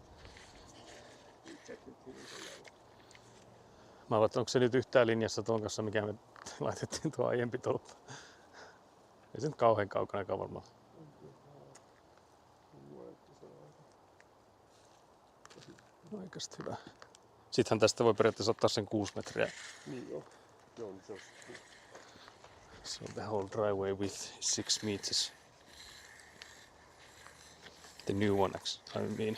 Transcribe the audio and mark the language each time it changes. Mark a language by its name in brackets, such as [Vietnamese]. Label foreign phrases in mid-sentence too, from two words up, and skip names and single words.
[Finnish] Mä ajattelin, onko se nyt yhtään linjassa tuon kanssa, mikä me laitettiin tuo aiempi tolppa. Ei se nyt kauhean kaukana varmaan. Oikeasti hyvä. Sittenhän tästä voi periaatteessa ottaa sen 6 metriä. Niin joo. Joo, se on. [English] So the whole driveway width is 6 meters. The new one, I mean.